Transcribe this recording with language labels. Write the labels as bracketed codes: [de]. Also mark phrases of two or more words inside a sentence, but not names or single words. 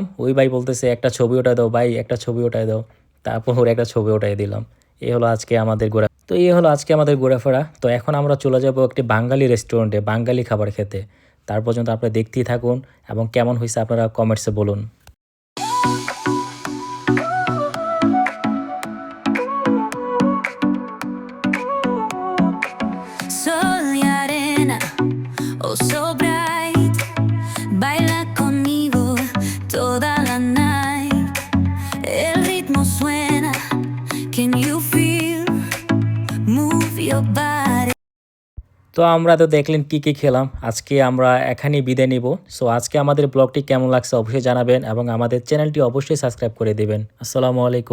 [bn] ওই ভাই বলতেছে একটা ছবি ওঠায় দাও ভাই, একটা ছবি ওঠায় দাও। তারপর ওর একটা ছবি ওঠাই দিলাম। এই হলো আজকে আমাদের ঘোরাফেরা। তো এখন আমরা চলে যাব একটি বাঙালি রেস্টুরেন্টে বাঙালি খাবার খেতে। তার পর্যন্ত আপনারা দেখতেই থাকুন এবং কেমন হয়েছে আপনারা কমেন্টসে বলুন। [es] Sol y arena, [en] oh so bright, [es] baila conmigo toda la night. El ritmo suena, [en] can you feel? Move your body. [bn] তো আমরা তো দেখলেন কি কি খেলাম। আজকে আমরা এখানেই বিদায় নিব। সো আজকে আমাদের ব্লগটি কেমন লাগছে অবশ্যই জানাবেন এবং আমাদের চ্যানেলটি অবশ্যই সাবস্ক্রাইব করে দেবেন। [ar] السلام عليكم.